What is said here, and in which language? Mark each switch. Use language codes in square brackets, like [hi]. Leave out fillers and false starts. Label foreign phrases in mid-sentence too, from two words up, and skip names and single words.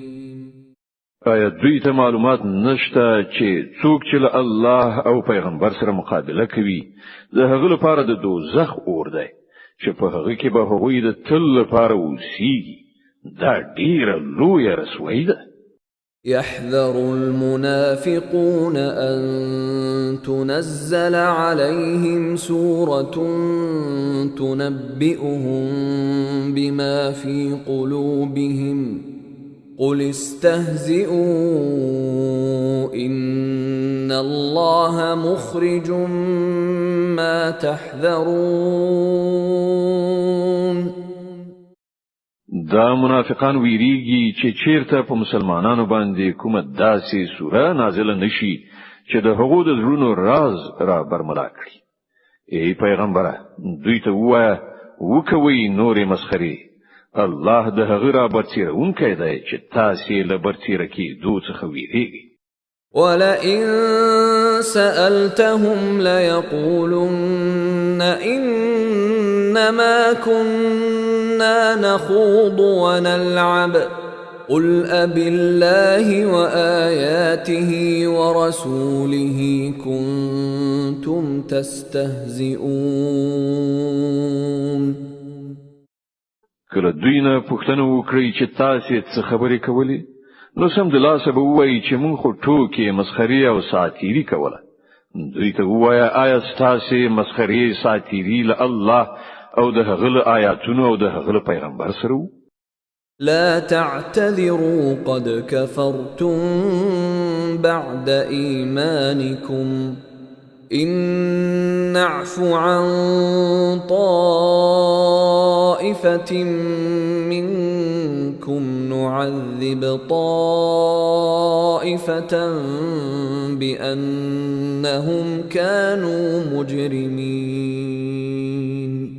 [ps] آیا دوی ته معلومات نشته چې څوک چې الله او پیغمبر سره مقابله کوي د هغه لپاره د دوزخ اور دی چې په هغه کې به هغوی د تل لپاره اوسېږي دا ډیره لویه رسوایی ده [ar] يحذر المنافقون أن تنزل عليهم سورة تنبئهم بما في قلوبهم قل استهزئوا إن الله مخرج ما تحذرون [ps] دا منافقان ویریږي چې چیرته په مسلمانانو باندې کومه داسې سوره نازله نشي چې د هغو د زړونو راز را برملا کړي ای پیغمبره دوی ته وایه وکوي نورې مسخري الله د هغه را برتیرونکی دی چې تاسې له برتیره کېدو څخه ویریږي [ar] ولئن سألتهم ليقولن إنما كنا نخوض ونلعب قل أبالله وآياته ورسوله كنتم تستهزئون [ps] کله دوی نه پوښتنه وکړي چې تاسې څه خبرې کولې نو سم د لاسه به وایي چې مونږ خو ټوکې مسخري او ساتیری کوله دوی ته ووایه آیا ستاسې مسخرې ساتیري له الله او د هغه له آیاتونو او د هغه له پیغمبر سره وو؟ [ar] لا تعتذروا قد كفرتم بعد إيمانكم إن نعف عن طائفة منكم نعذب طائفة بأنهم كانوا مجرمين.